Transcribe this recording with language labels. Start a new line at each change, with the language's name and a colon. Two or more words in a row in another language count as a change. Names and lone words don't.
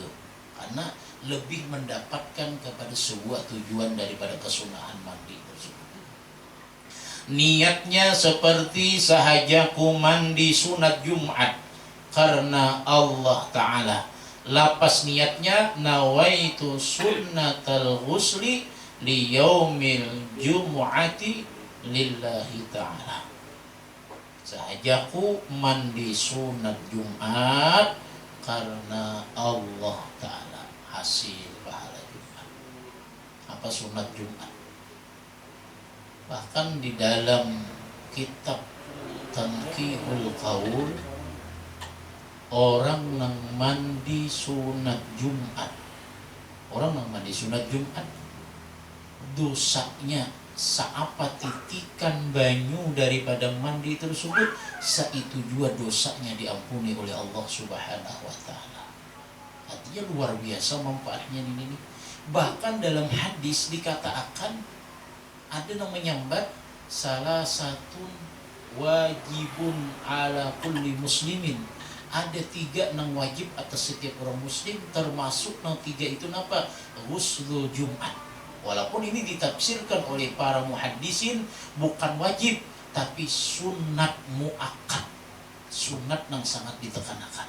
Indonesian: Karena lebih mendapatkan kepada sebuah tujuan daripada kesunahan mandi tersebut. Niatnya seperti sahajaku mandi sunat Jumat karena
Arabic: Allah Ta'ala.
Banjar: Lapas niatnya
Arabic: nawaitu sunnatal ghusli li yaumil jumu'ati lillahi ta'ala.
Indonesian: Sahajaku mandi sunat Jumat karena
Arabic: Allah Ta'ala.
Indonesian: Hasil pahala Jumat. Apa sunat Jumat?
Banjar: Bahkan di dalam kitab Tanqihul Qaul, orang nang mandi sunat Jumat, dosanya seapa titikan banyu daripada mandi tersebut, saitu juga dosanya diampuni oleh
Arabic: Allah Subhanahu wa Ta'ala.
Indonesian: Artinya luar biasa manfaatnya ini. Bahkan dalam hadis dikatakan ada yang menyambat salah satu
Arabic: wajibun ala kulli muslimin.
Banjar: Ada 3 nang wajib atas setiap orang muslim, termasuk nang 3 itu apa?
Arabic: Ghuslul Jumat.
Indonesian: Walaupun ini ditafsirkan oleh para muhaddisin bukan wajib, tapi sunat muakkad, sunat nang sangat ditekankan.